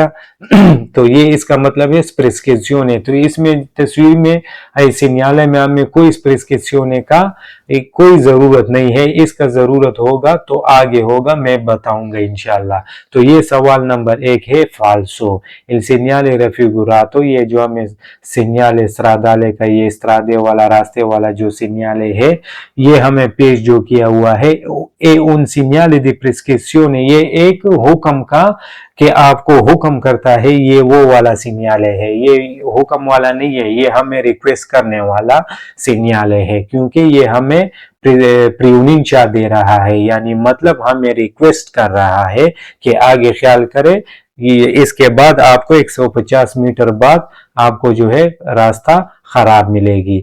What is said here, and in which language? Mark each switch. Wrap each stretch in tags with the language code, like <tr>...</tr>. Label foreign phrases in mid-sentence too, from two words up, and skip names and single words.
<hi>तो ये इसका मतलब है प्रिस्क्रिप्शियोने। तो इसमें तस्वीर में सिग्नल में हमें कोई प्रिस्क्रिप्शियोने का कोई जरूरत नहीं है, इसका जरूरत होगा तो आगे होगा, मैं बताऊंगा इंशाल्लाह। तो ये सवाल नंबर 1 है फाल्सो।</hi> <it>il segnale raffigurato,</it> <hi>ये जो हमें सिग्नल स्त्रादाले का, ये स्त्रादे वाला रास्ते वाला जो सिग्नल है, ये हमें पेश जो किया हुआ है, ए</hi> <it>un segnale di prescrizione,</it> <hi>ये एक हुक्म का कि आपको हुक्म करता है, ये वो वाला सिग्नल है, ये हुक्म वाला नहीं है, ये हमें रिक्वेस्ट करने वाला सिग्नल है, क्योंकि ये हमें प्रियुनिंचा दे रहा है, यानी मतलब हमें रिक्वेस्ट कर रहा है कि आगे ख्याल करे, इसके बाद आपको 150 मीटर बाद आपको जो है रास्ता खराब मिलेगी।</hi>